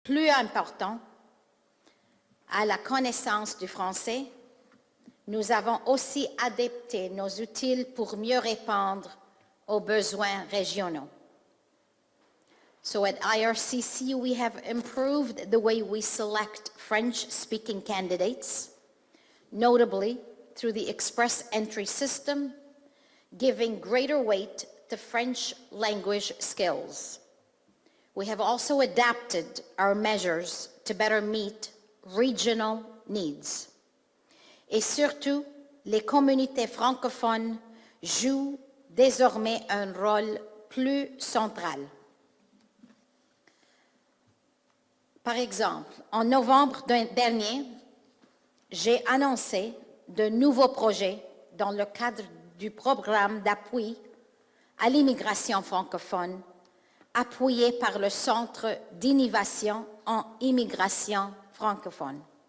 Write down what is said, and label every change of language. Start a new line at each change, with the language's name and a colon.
French: plus important à la connaissance du français, nous avons aussi adapté nos outils pour mieux répondre aux besoins régionaux.
English: So at IRCC, we have improved the way we select French-speaking candidates, notably through the express entry system, giving greater weight to French language skills. We have also adapted our measures to better meet regional needs.
French: Et surtout, les communautés francophones jouent désormais un rôle plus central. Par exemple, en novembre dernier, j'ai annoncé de nouveaux projets dans le cadre du programme d'appui à l'immigration francophone, appuyé par le Centre d'innovation en immigration francophone.